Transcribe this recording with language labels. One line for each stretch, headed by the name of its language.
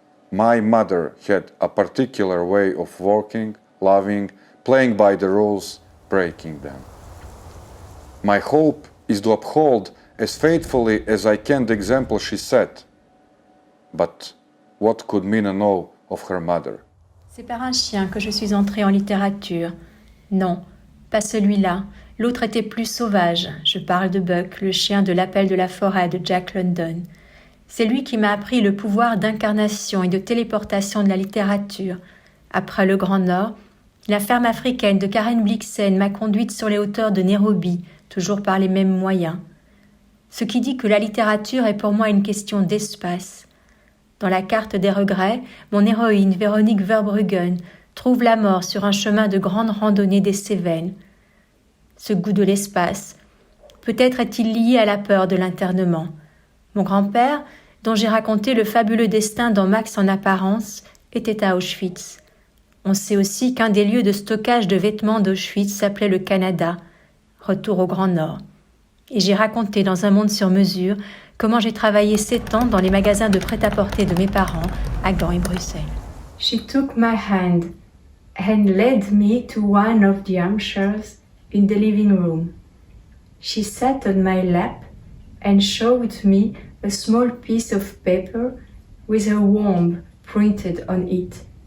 English: My mother had a particular way of working, loving, playing by the rules, breaking them. My hope is to uphold as faithfully as I can the example she set. But what could Mina know of her mother?
French: C'est par un chien que je suis entrée en littérature. Non, pas celui-là. L'autre était plus sauvage. Je parle de Buck, le chien de l'appel de la forêt de Jack London. C'est lui qui m'a appris le pouvoir d'incarnation et de téléportation de la littérature. Après le Grand Nord, la ferme africaine de Karen Blixen m'a conduite sur les hauteurs de Nairobi, toujours par les mêmes moyens. Ce qui dit que la littérature est pour moi une question d'espace. Dans la carte des regrets, mon héroïne Véronique Verbruggen trouve la mort sur un chemin de grande randonnée des Cévennes. Ce goût de l'espace, peut-être est-il lié à la peur de l'internement. Mon grand-père, dont j'ai raconté le fabuleux destin dans Max en apparence, était à Auschwitz. On sait aussi qu'un des lieux de stockage de vêtements d'Auschwitz s'appelait le Canada, retour au Grand Nord. Et j'ai raconté dans Un monde sur mesure comment j'ai travaillé 7 ans dans les magasins de prêt-à-porter de mes parents à Gand et Bruxelles.
English: She took my hand and led me to one of the armchairs in the living room. She sat on my lap and showed me a small piece of paper with her womb printed on it.